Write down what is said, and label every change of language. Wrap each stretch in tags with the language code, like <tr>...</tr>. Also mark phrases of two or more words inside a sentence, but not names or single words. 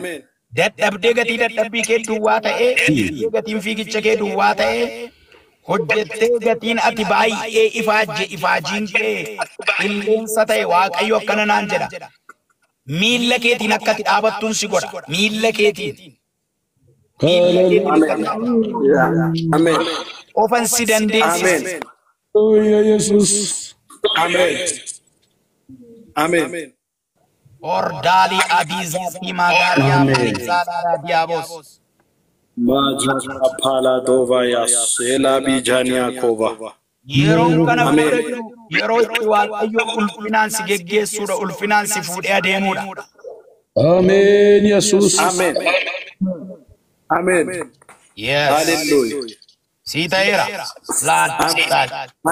<om>Dadhabdee gatii dadhabbii kee duwwaa ta'ee gatiin fiigicha kee duwwaa ta'ee hojjettee gatiin ati baay'ee ifaajiin kee qilleensa ta'e Waaqayyo akkana naan jedha. Miilla keetiin akka ati dhaabattuun si godha. Miilla keetiin. Amen. Ofan si dandeessisa. Amen. Oh, Jesus. Amen. Amen. Ordali adizati magaria malizala diabos. Majaka pala dova yasela bijania kova. Yeroon kana boode yeroo itti Waaqayyo ulfinaan si geggeessuudha, ulfinaan si fuudhee adeemuudha. Amen, Jesus. Amen. Amen. Yes. Hallelujah. Si ta'eera. Laan.</om>